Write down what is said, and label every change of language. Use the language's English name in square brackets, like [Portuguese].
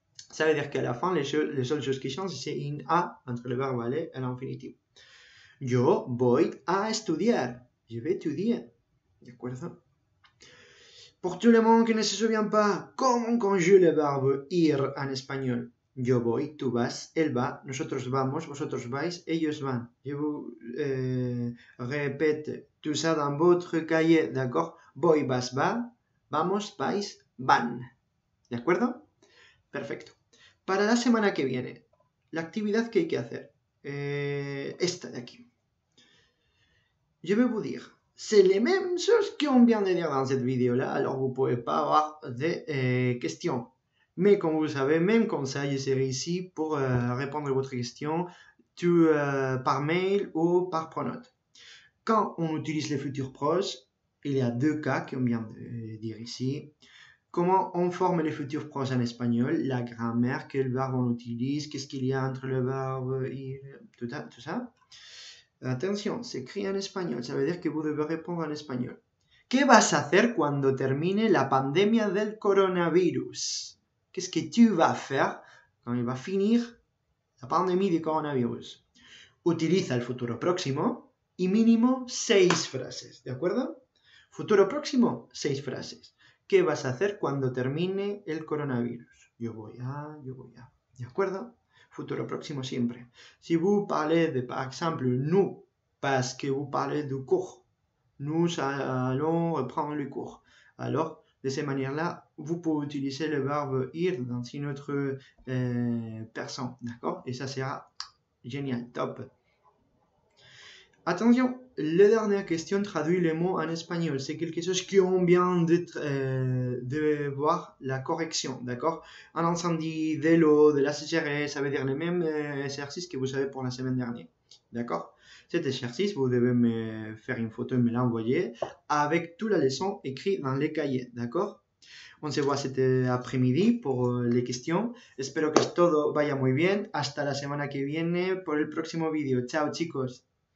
[French] Ça veut dire qu'à la fin, les seules choses qui changent, c'est une A entre le verbe aller et l'infinitif. [Spanish] Yo voy a estudiar. [French] Je vais étudier. D'accord? Pour tout le monde qui ne se souvient pas, comment on conjugue le verbe ir en espagnol? [Spanish] Yo voy, tú vas, él va, nosotros vamos, vosotros vais, ellos van. [French] Je vous répète tout ça dans votre cahier, d'accord? [Spanish] Voy, vas, va, vamos, vais, van. ¿De acuerdo? Perfecto. Para la semana que viene, la actividad que hay que hacer, esta de aquí. [French] Je vais vous dire, c'est les mêmes choses qu'on vient de dire dans cette vidéo-là, alors vous ne pouvez pas avoir de questions. Mais comme vous savez, même comme ça, je serai ici pour répondre à votre question par mail ou par pronote. Quand on utilise les futurs proches, il y a deux cas qu'on vient de dire ici. Comment on forme les futurs proches en espagnol, la grammaire, quel verbe on utilise, qu'est-ce qu'il y a entre le verbe et tout ça. Attention, c'est écrit en espagnol, ça veut dire que vous devez répondre en espagnol. [Spanish] ¿Qué vas a hacer cuando termine la pandemia del coronavirus? [French] Qu'est-ce que tu vas faire quand il va finir la pandémie du coronavirus? [Spanish] Utiliza el futuro próximo y mínimo 6 frases, ¿de acuerdo? Futuro próximo, 6 frases. ¿Qué vas a hacer cuando termine el coronavirus? Yo voy a. ¿De acuerdo? Futuro próximo siempre. [French] Si vous parlez de, par exemple, nous, parce que vous parlez du cours, nous allons reprendre le cours. Alors, de cette manière-là, vous pouvez utiliser le verbe ir dans une autre personne. D'accord? Et ça sera génial, top. Attention, la dernière question traduit les mots en espagnol. C'est quelque chose qu'on vient de voir, la correction, d'accord? Un incendie, de l'eau, de la sécheresse, ça veut dire les mêmes exercices que vous avez pour la semaine dernière, d'accord? Cet exercice, vous devez me faire une photo et me l'envoyer avec toute la leçon écrite dans les cahiers, d'accord? On se voit cet après-midi pour les questions. [Spanish] Espero que todo vaya muy bien. Hasta la semana que viene por el próximo vídeo. Chao, chicos.